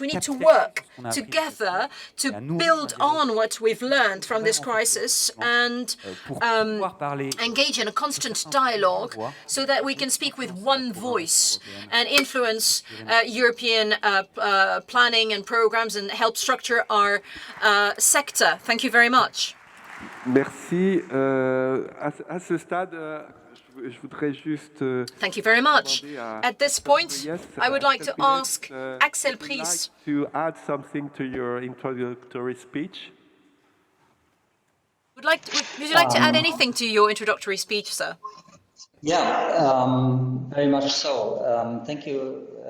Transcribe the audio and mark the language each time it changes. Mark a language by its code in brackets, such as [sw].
[en] We need to work together to build on what we've learned from this crisis and engage in a constant dialogue so that we can speak with one voice and influence European planning and programs and help structure our sector. Thank you very much. [fr] Merci. À ce stade, je voudrais juste. [en] Thank you very much. At this point, I would like to ask Axel Priest to add something to your introductory speech. Would you like to add anything to your introductory speech, sir? Yeah, very much so. Thank you.